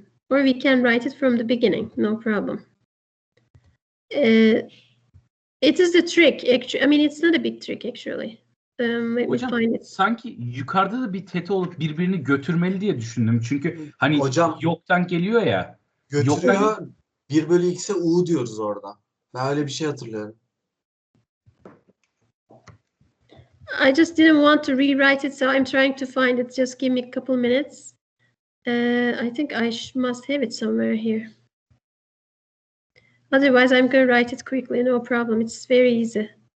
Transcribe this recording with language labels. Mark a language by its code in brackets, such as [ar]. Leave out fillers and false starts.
[en] Or we can write it from the beginning, no problem. It is the trick, actually. I mean, it's not a big trick, actually. Let me find it. [tr] Sanki yukarıda da bir teta olup birbirini götürmeli diye düşündüm. Çünkü hani Hocam, yoktan geliyor ya. Götürüyor. 1 bölü x'e u diyoruz orada. Ben öyle bir şey hatırlıyorum. [en] I just didn't want to rewrite it, so I'm trying to find it. Just give me a couple minutes. I think I must have it somewhere here. Otherwise, I'm going to write it quickly. No problem. It's very easy.